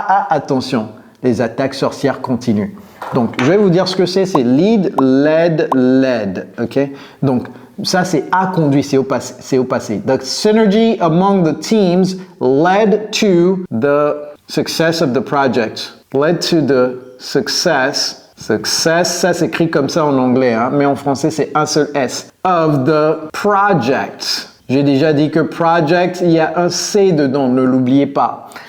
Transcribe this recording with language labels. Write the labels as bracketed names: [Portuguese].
[French] Attention, les attaques sorcières continuent. Donc, je vais vous dire ce que c'est lead, led. OK? Donc, ça, c'est a conduit, c'est au passé. [English] The synergy among the teams led to the success of the project. Led to the success, [French] ça s'écrit comme ça en anglais, hein, mais en français, c'est un seul S. [English] Of the project. [French] J'ai déjà dit que project, il y a un C dedans, ne l'oubliez pas.